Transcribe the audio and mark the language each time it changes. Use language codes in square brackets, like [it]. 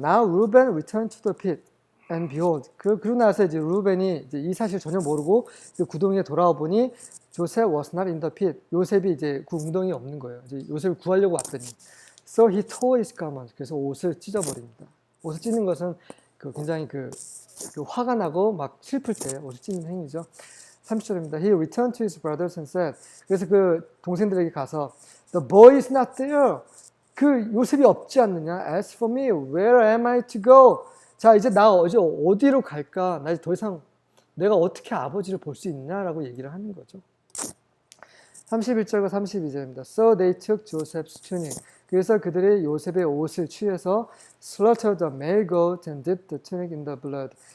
[en] Now Reuben returned to the pit, and behold. [ko] 그러고 나서 이제 루벤이 이제 이 사실 전혀 모르고 그 구덩이에 돌아와 보니 [en] Joseph was not in the pit. [ko] 요셉이 이제 그 웅덩이에 없는 거예요. 이제 요셉을 구하려고 왔더니, [en] so he tore his garment. [ko] 그래서 옷을 찢어버립니다. 옷을 찢는 것은 그 굉장히 그 화가 나고 막 슬플 때 옷을 찢는 행위죠. 30절입니다. [en] He returned to his brothers and said. [ko] 그래서 그 동생들에게 가서 [en] the boy is not there. [ko] 그 요셉이 없지 않느냐? [en] As for me, where am I to go? [ko] 자, 이제 나 어디로 갈까? 나 이제 더 이상 내가 어떻게 아버지를 볼 수 있냐라고 얘기를 하는 거죠. 31절과 32절입니다. [en] So they took Joseph's tunic. [ko] 그래서 그들이 요셉의 옷을 취해서 [en] slaughtered the male goat and dipped the tunic in the blood.